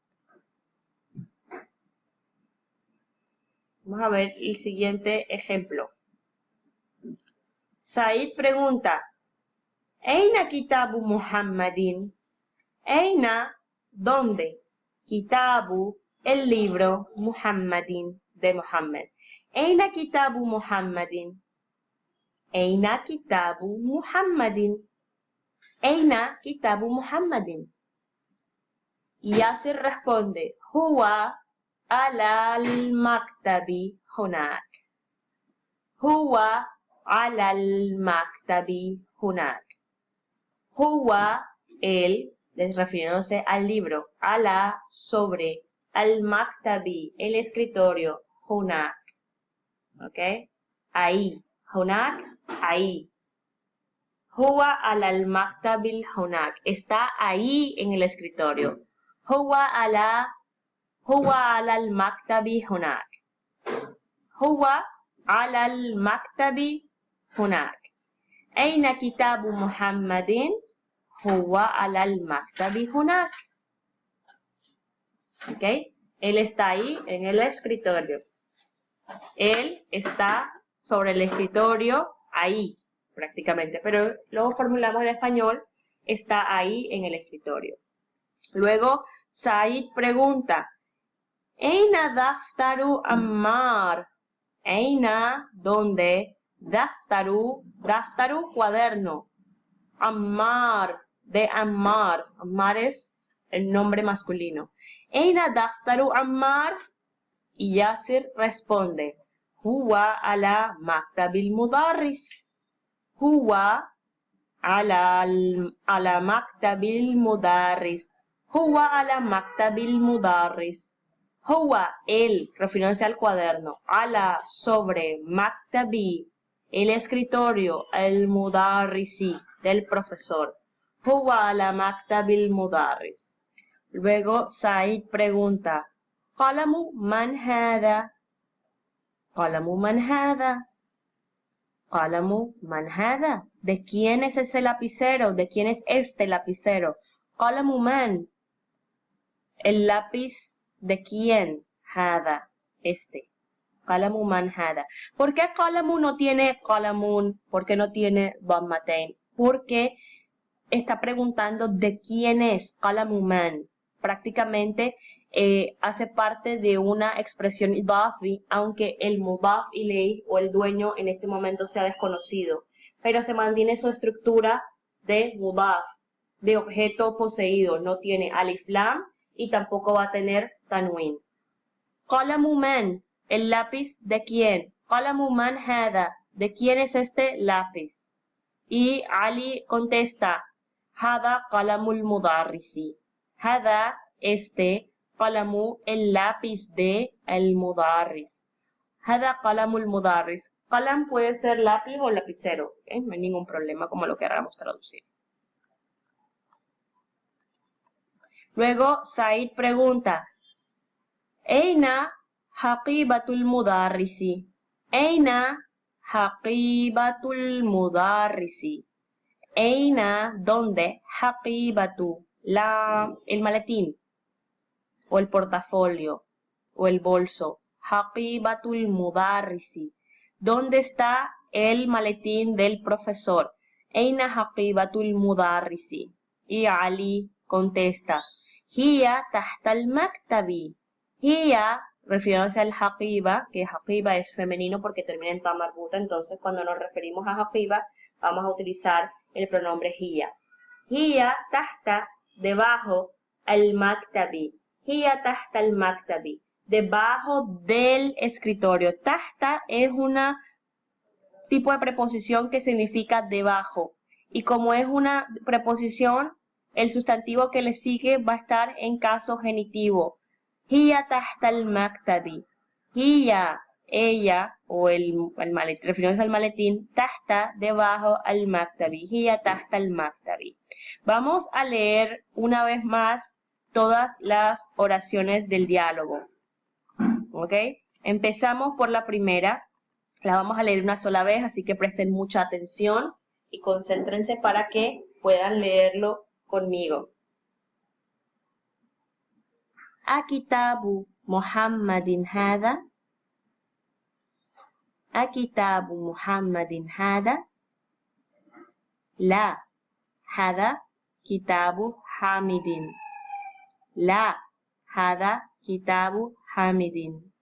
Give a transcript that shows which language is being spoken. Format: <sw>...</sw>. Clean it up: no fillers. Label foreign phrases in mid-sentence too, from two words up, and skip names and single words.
<es>Vamos a ver el siguiente ejemplo. Said pregunta,</es> <ar>¿أين كتاب محمد? ¿Eina?</ar> <es>¿Dónde? Kitabu, el libro, Muhammadin, de Muhammad.</es> <ar>¿أين كتاب محمد? ¿أين كتاب محمد? ¿أين كتاب محمد? Yasir responde, هو على المكتب هناك. هو على المكتب هناك. Huwa,</ar> <es>él, refiriéndose al libro, ala, sobre, al-maktabi, el escritorio, hunak. ¿Ok? Ahí. Hunak, ahí.</es> <ar>هو على المكتب هناك.</ar> <es>Está ahí en el escritorio.</es> <ar>هو على المكتب هناك. هو على المكتب هناك. أين كتاب محمد? هو على المكتب هناك.</ar> <es>¿Ok? Él está ahí en el escritorio. Él está sobre el escritorio, ahí, prácticamente. Pero luego formulamos en español, está ahí en el escritorio. Luego, Said pregunta,</es> <ar>أين دفتر عمار? Eina,</ar> <es>¿dónde? Daftaru, cuaderno. Ammar, de Ammar. Ammar es el nombre masculino.</es> <ar>أين دفتر عمار? Y Yasir responde, هو على مكتب المدرس. هو على مكتب المدرس. هو على مكتب المدرس. Huwa,</ar> <es>él, refiriéndose al cuaderno. Ala, sobre, maktabi, el escritorio, el mudarrisi, del profesor.</es> <ar>هو على مكتب المدرس.</ar> <es>Luego Said pregunta,</es> <ar>قلم من هذا? قلم من هذا. قلم من هذا.</ar> <es>¿De quién es ese lapicero? ¿De quién es este lapicero?</es> <ar>قلم من.</ar> <es>El lápiz de quién? Hada. Este.</es> <ar>قلم من هذا.</ar> <es>¿Por qué qalamu no tiene qalamun? ¿Por qué no tiene dhammatain? Porque está preguntando de quién es</es> <ar>قلم من.</ar> <es>Prácticamente hace parte de una expresión idafi, aunque el</es> <ar>مضاف إليه</ar> <es>o el dueño en este momento sea desconocido, pero se mantiene su estructura de mudaf, de objeto poseído, no tiene</es> <ar>ألف لام</ar> <es>y tampoco va a tener tanwin.</es> <ar>قلم من,</ar> <es>el lápiz de quién?</es> <ar>قلم من هذا,</ar> <es>¿de quién es este lápiz? Y Ali contesta,</es> <ar>هذا قلم المدرس. Hada,</ar> <es>este, qalamu, el lápiz de el mudarris.</es> <ar>هذا قلم المدرس.</ar> <es>Qalam puede ser lápiz o lapicero, ¿okay? No hay ningún problema como lo queramos traducir. Luego Said pregunta,</es> <ar>أين حقيبة المدرس. أين حقيبة المدرس. Eina,</ar> <es>¿dónde? Haqibatu, el maletín, o el portafolio, o el bolso.</es> <ar>حقيبة المدرس.</ar> <es>¿Dónde está el maletín del profesor?</es> <ar>أين حقيبة المدرس.</ar> <es>Y Ali contesta,</es> <ar>هي تحت المكتب. Hiya,</ar> <es>refiriéndose al haqiba, que haqiba es femenino porque termina en</es> <ar>تاء مربوطة,</ar> <es>entonces cuando nos referimos a haqiba, vamos a utilizar el pronombre hiya.</es> <ar>هي تحت, debajo, المكتب. هي تحت المكتب,</ar> <es>debajo del escritorio. Tahta es una tipo de preposición que significa debajo. Y como es una preposición, el sustantivo que le sigue va a estar en caso genitivo.</es> <ar>هي تحت المكتب. Hiya,</ar> <es>ella o el maletín, refiriéndose al maletín, tahta, debajo,</es> <ar>المكتب. هي تحت المكتب.</ar> <es>Vamos a leer una vez más todas las oraciones del diálogo. ¿Ok? Empezamos por la primera. La vamos a leer una sola vez, así que presten mucha atención y concéntrense para que puedan leerlo conmigo.</es> <ar>أكتاب محمد هذا. أكتاب محمد هذا؟ لا، هذا كتاب حامد. لا، هذا كتاب حامد.</ar>